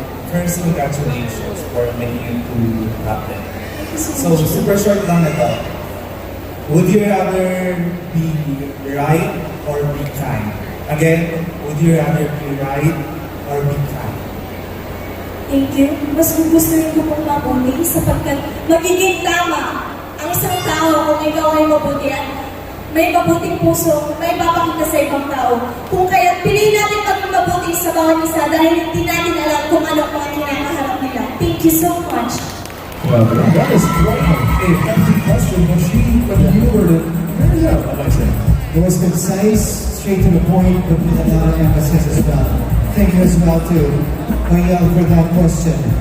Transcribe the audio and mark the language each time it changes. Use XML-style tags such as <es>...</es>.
<en>First, congratulations for making it to top 10. So, super short</en> <tl>lang na to.</tl> <en>Would you rather be right or be kind? Again, would you rather be right or be kind? Thank you.</en> <tl>Mas gugustuhin ko pong mabuli sapagkat magiging tama ang isang tao kung ikaw ay mabuti at may mabuting puso, may papakita sa ibang tao. Kung kaya piliin natin maging mabuti sa bawat isa dahil hindi natin alam kung ano ang mga kinakaharap nila.</tl> <en>Thank you so much. Well, that is quite a hefty question, but you were to very well, I might say. It was concise, straight to the point, but with a lot of emphasis as well. Thank you as well to Oyel for that question.</en>